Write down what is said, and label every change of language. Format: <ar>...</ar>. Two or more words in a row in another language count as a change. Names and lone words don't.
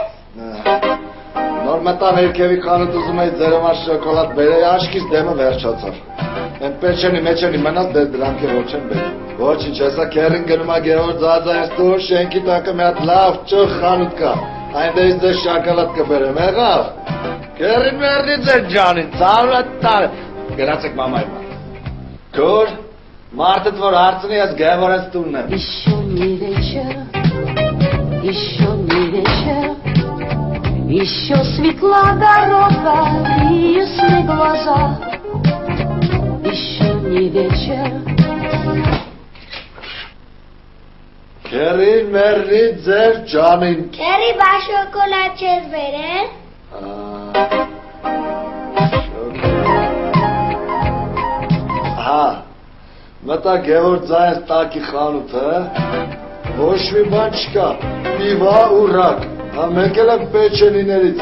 <hy>Նոր մտան երկևի խանութ ուզում էի ձեր համար շոկոլադ բերեի, աշկից դեմը վերջացավ։ Են պեչենի մեջենի մնաց դրանք էլ ոչ են բերել։ Ոչինչ, հեսա քերին գնում է Գևորգ Ձազայից դուրս շենքի տակը մի հատ լավ ճոխ խանութ կա։ Այնտեղից ձեր շոկոլադ կբերեմ, եղավ։ Քերին մերնի ձեր ջանին, ցավը տանեմ։ Գնացեք մամայի մոտ։ Քոր մարդդ որ հարցնի ես Գևորգ տունն եմ։</hy> <ru>Еще светла дорога и ясны глаза. Еще не вечер.</ru> <hy>Քերին մերնի ձեր ջանին։ Քերի բա շոկոլադ չես բերել։ Մտա Գևորգ Ձայից տակի խանութը, ոչ մի բան չկա, պիվա ու ռակ, մեկ էլ պեչենիներից</hy>